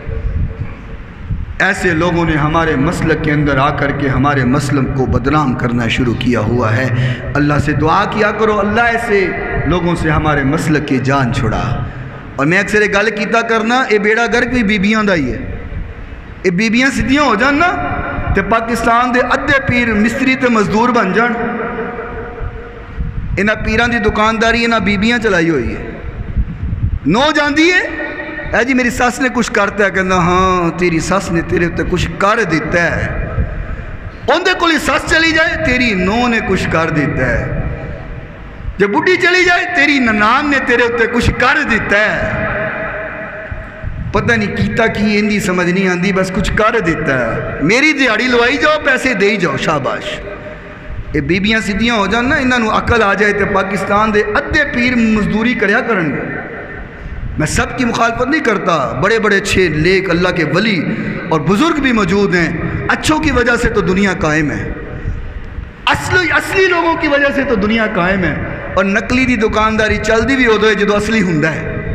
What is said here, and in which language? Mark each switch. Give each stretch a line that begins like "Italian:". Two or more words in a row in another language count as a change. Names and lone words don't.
Urdu: ایسے لوگوں نے ہمارے مسلک کے اندر آ کر کے ہمارے مسلک کو بدنام کرنا شروع کیا ہوا ہے۔ اللہ سے دعا کیا کرو اللہ ایسے لوگوں سے ہمارے مسلک کی جان چھڑا۔
Punjabi: اور میں اکثر ایک گل کیتا کرنا، اے بیڑا گرک بھی بیبیاں دا ہی ہے۔ اے بیبیاں سیدھیاں ہو جان نا تے پاکستان دے ادھے پیر مستری تے مزدور بن جان۔ انہاں پیران دی دکانداری انہاں بیبیاں چلائی ہوئی ہے۔ نو جاندی ہے اے جی میری ساس نے کچھ کرتا ہے، کہنا ہاں تیری ساس نے تیرے تے کچھ کر دیتا ہے۔ ان دے کولی ساس چلی جائے تیری نو نے کچھ کر دیتا ہے، جب بڈھی چلی جائے تیری ننان نے تیرے اتنے کچھ کر دیتا ہے۔ پتہ نہیں کیتا کی اندی سمجھ نہیں آندی، بس کچھ کر دیتا ہے۔ میری دیہڑی لوائی جاؤ، پیسے دے جاؤ، شاباش۔ یہ بیبیاں سیدھیاں ہو جان نا، انہاں نو عقل آ جائے تے پاکستان دے ادھے پیر مزدوری کریا کرن گے۔
Urdu: میں سب کی مخالفت نہیں کرتا، بڑے بڑے اچھے لیک اللہ کے ولی اور بزرگ بھی موجود ہیں، اچھوں کی وجہ سے تو دنیا قائم ہے، اصلی لوگوں کی وجہ سے تو دنیا قائم ہے۔
Punjabi: اور نقلی دی دکانداری چلدی بھی ادو ہے جدو اصلی ہوندا ہے۔